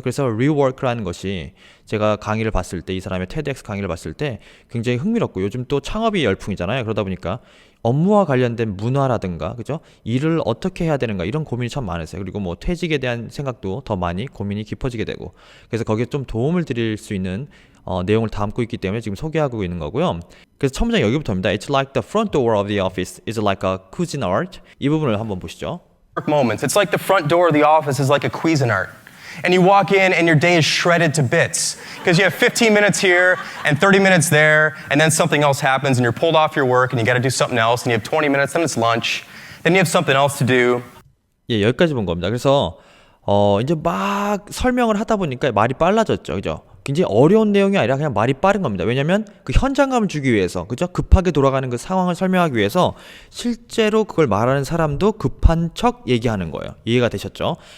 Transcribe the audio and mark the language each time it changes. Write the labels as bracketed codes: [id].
[ko] 그래서 리워크라는 것이 제가 강의를 봤을 때 이 사람의 TEDx 강의를 봤을 때 굉장히 흥미롭고 요즘 또 창업이 열풍이잖아요. 그러다 보니까 업무와 관련된 문화라든가 그죠? 일을 어떻게 해야 되는가 이런 고민이 참 많으세요. 그리고 뭐 퇴직에 대한 생각도 더 많이 고민이 깊어지게 되고 그래서 거기에 좀 도움을 드릴 수 있는 내용을 담고 있기 때문에 지금 소개하고 있는 거고요. 그래서 첫 문장 여기부터입니다. [en] It's like the front door of the office is like a Cuisinart. [ko] 이 부분을 한번 보시죠. [en] Moments. It's like the front door of the office is like a Cuisinart. And you walk in and your day is shredded to bits because you have 15 minutes here and 30 minutes there and then something else happens and you're pulled off your work and you got to do something else and you have 20 minutes, then it's lunch, then you have something else to do. [ko] 예, 여기까지 본 겁니다. 그래서 이제 막 설명을 하다 보니까 말이 빨라졌죠. 그죠? 굉장히 어려운 내용이 아니라 그냥 말이 빠른 겁니다. 왜냐면 그 현장감을 주기 위해서, 그죠? 급하게 돌아가는 그 상황을 설명하기 위해서 실제로 그걸 말하는 사람도 급한 척 얘기하는 거예요. 이해가 되셨죠?